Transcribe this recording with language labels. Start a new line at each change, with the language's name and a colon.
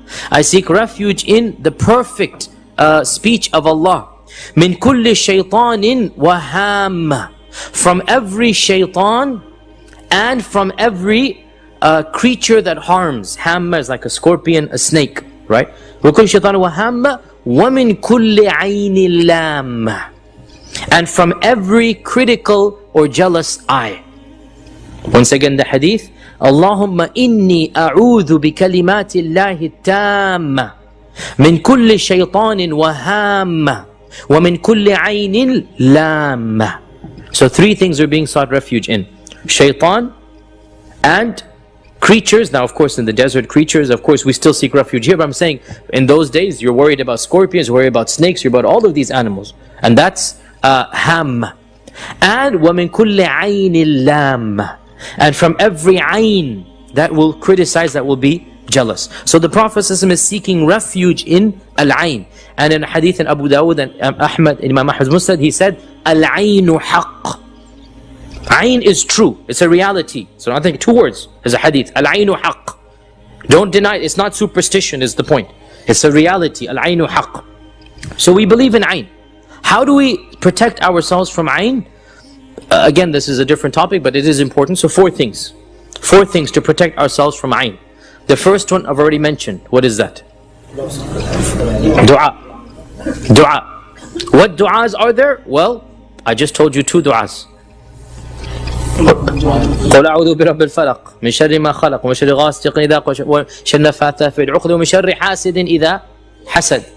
English: I seek refuge in the perfect speech of Allah.
Arabic: من كل شيطان وهام.
English: From every shaitan and from every creature that harms. Hamma is like a scorpion, a snake, right?
Arabic: وكل شيطان وهام ومن كل عين لام.
English: And from every critical or jealous eye. Once again the hadith.
Arabic: اللهم إني أعوذ بكلمات الله التامة من كل شيطان وهام ومن كل عين لام.
English: So three things are being sought refuge in. Shaitan and creatures. Now of course in the desert, creatures, of course we still seek refuge here, but I'm saying in those days you're worried about scorpions, you're worried about snakes, you're about all of these animals. And that's ham.
Arabic: And وَمِن كُلِّ عَيْنٍ لَامٍ.
English: And from every ayn that will criticize, that will be jealous. So the Prophet ﷺ is seeking refuge in al-ayn. And in a hadith in Abu Dawud and Ahmad, in Imam Ahmad's Musnad, he said, al-aynu haqq. Ayn is true, it's a reality. So I think two words, there's a hadith, al-aynu haqq. Don't deny it, it's not superstition is the point. It's a reality, al-aynu haqq. So we believe in ayn. How do we protect ourselves from ayn? Again, this is a different topic, but it is important. So four things. Four things to protect ourselves from ayn. The first one I've already mentioned. What is that? Dua. Dua. What du'as are there? Well, I just told you two du'as.
Arabic: قل أعوذ برب الفلق من شر ما خلق ومن شر غاسق إذا وقب وشر النفاثات في العقد ومن شر حاسد إذا حسد.